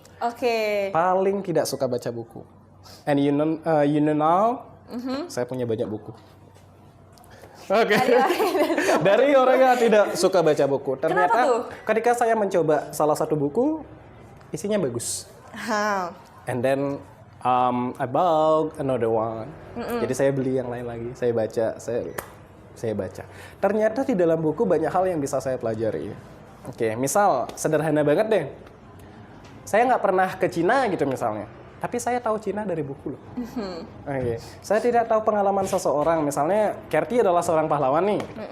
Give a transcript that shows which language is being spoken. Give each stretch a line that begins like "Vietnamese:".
Indonesian: Oke. Paling tidak suka baca buku.
English: And you know now,
Indonesian: saya punya banyak buku. Oke. Dari orang yang tidak suka baca buku. Kenapa Ternyata tuh? ketika saya mencoba salah satu buku, isinya bagus.
English: And then I bought another one.
Indonesian: Jadi saya beli yang lain lagi. Saya baca, saya baca. Ternyata di dalam buku banyak hal yang bisa saya pelajari. Oke, misal sederhana banget deh. Saya nggak pernah ke Cina gitu misalnya. Tapi saya tahu Cina dari buku loh. Oke. Saya tidak tahu pengalaman seseorang. Misalnya, Kerti adalah seorang pahlawan nih.